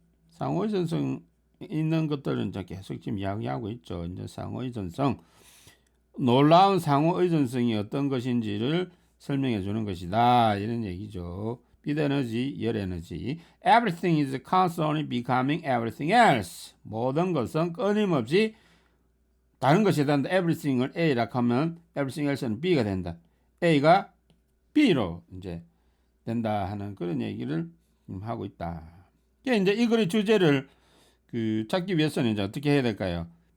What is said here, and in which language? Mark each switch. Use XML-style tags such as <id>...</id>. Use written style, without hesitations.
<ko>상호의존성 있는 것들은 이제 계속 지금 이야기하고 있죠. 이제 상호의존성, 놀라운 상호의존성이 어떤 것인지를 설명해 주는 것이다. 이런 얘기죠. 빛 에너지, 열 에너지.</ko> <en>Everything is constantly becoming everything else.</en> <ko>모든 것은 끊임없이 다른 것이 된다. Everything을 A라 하면 everything else는 B가 된다. A가 B로 이제 된다 하는 그런 얘기를 하고 있다. 이제 이 글의 주제를 찾기 위해서는 이제 어떻게 해야 될까요?</ko>